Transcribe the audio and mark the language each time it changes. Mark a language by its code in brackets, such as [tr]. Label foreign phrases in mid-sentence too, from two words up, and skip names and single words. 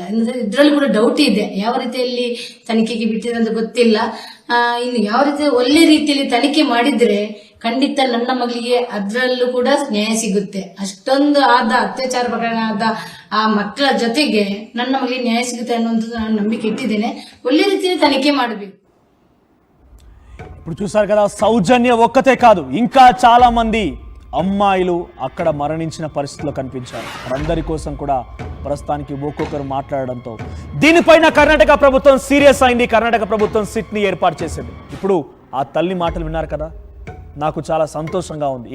[kn] ಇದ್ರಲ್ಲಿ ಕೂಡ ಡೌಟ್ ಇದೆ, ಯಾವ ರೀತಿಯಲ್ಲಿ ತನಿಖೆಗೆ ಬಿಟ್ಟಿದೆ ಅಂತ ಗೊತ್ತಿಲ್ಲ. ಇನ್ನು ಯಾವ ರೀತಿ ಒಳ್ಳೆ ರೀತಿಯಲ್ಲಿ ತನಿಖೆ ಮಾಡಿದ್ರೆ ಖಂಡಿತ ನನ್ನ ಮಗಳಿಗೆ ಅದರಲ್ಲೂ ಕೂಡ ನ್ಯಾಯ ಸಿಗುತ್ತೆ. ಅಷ್ಟೊಂದು ಅತ್ಯಾಚಾರ ಪ್ರಕರಣ ಆದ ಆ ಮಕ್ಕಳ ಜೊತೆಗೆ ನನ್ನ ಮಗಳಿಗೆ ನ್ಯಾಯ ಸಿಗುತ್ತೆ ಅನ್ನುವಂಥದ್ದು ನಾನು ನಂಬಿಕೆ ಇಟ್ಟಿದ್ದೇನೆ. ಒಳ್ಳೆ ರೀತಿಯಲ್ಲಿ తనిఖీ ಮಾಡಬೇಕು. [te] ఇప్పుడు చూసారు కదా, సౌజన్య ఒక్కతే కాదు, ఇంకా చాలా మంది అమ్మాయిలు అక్కడ మరణించిన పరిస్థితిలో కనిపించారు. వారందరి కోసం కూడా ప్రస్తుతానికి ఒక్కొక్కరు మాట్లాడడంతో దీనిపైన కర్ణాటక ప్రభుత్వం సీరియస్ అయింది. కర్ణాటక ప్రభుత్వం సిట్ని ఏర్పాటు చేసింది. ఇప్పుడు ఆ తల్లి మాటలు విన్నారు కదా, నాకు చాలా సంతోషంగా ఉంది.